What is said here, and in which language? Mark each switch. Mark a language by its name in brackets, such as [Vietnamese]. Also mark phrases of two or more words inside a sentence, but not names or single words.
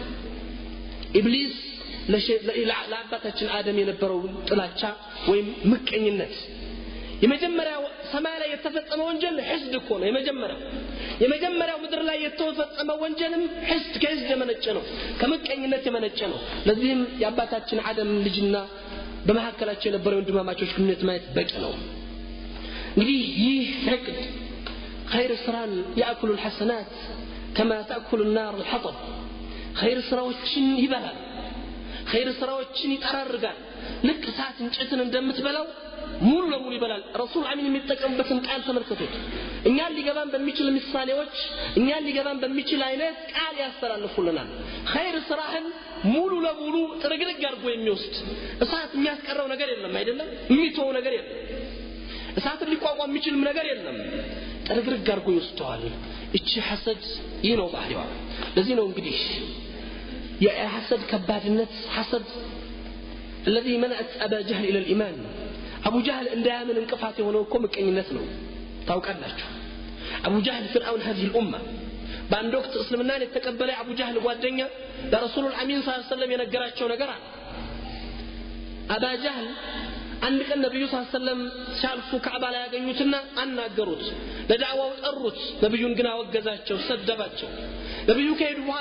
[Amharic] ኢብሊስ ለአባታችን አደም የነበረው ጥላቻ ወይም ምቀኝነት የመጀመሪያው ሰማይ ላይ የተፈጸመ ወንጀል ሕስድ እኮ ነው የመጀመሪያው ምድር ላይ የተፈጸመ ወንጀልም ሕስድ ከሕስድ የመነጨ ነው ከምቀኝነት የመነጨ ነው ለዚህም የአባታችን አደም ልጅና በመሐከላቸው የነበረው ወንድማማቾች ግንኙነት ማየት በቂ ነው እንግዲህ ይህ ሕቅድ خير ስራን [Arabic] ያأكل الحسنات كما تأكل النار الحطب [Amharic] خير ስራዎችን ይበላል خير ስራዎችን ይጠራርጋል ልክ እሳት እንጨትን እንደምትበላው ሙሉ ለሙሉ ይበላል ረሱል አሚን የሚጠቀምበትን ቃል ተመልከቱት እኛን ሊገባን በሚችል ምሳሌዎች እኛን ሊገባን በሚችል አይነት ቃል ያስተላልፉልናል خير ስራህን ሙሉ ለሙሉ ጥርግርግ አድርጎ የሚወስድ እሳት የሚያስቀረው ነገር የለም አይደለም የሚተው ነገር የለም እሳት ሊቋቋም የሚችል ነገር የለም ጥርግርግ አድርጎ ይወስደዋል እቺ ሐሰድ ይህ ነው ባህሪዋ ለዚህ ነው እንግዲህ የሐሰድ ከባድነት ሐሰድ [Arabic] الذي منعت ابا جهل الى الايمان [Amharic] ابو جهل እንዳያምን እንቅፋት የሆነው እኮ ምቀኝነት ነው ታውቃላችሁ ابو جهل [Arabic] فرعون هذه الامه [Amharic] በአንድ ወቅት እስልምናን የተቀበለ አቡ ጃህል ጓደኛ ለረሱል አሚን [Arabic] صلى الله عليه وسلم [Amharic] የነገራቸው ነገር አለ አባ ጃህል አንድ ቀን ነብዩ [Arabic] صلى الله عليه وسلم [Amharic] ሲያልፉ ካዕባ ላይ ያገኙትና አናገሩት ለዳዕዋው ጠሩት ነብዩን ግን አወገዛቸው ሰደባቸው ነብዩ ከሄዱ በኋላ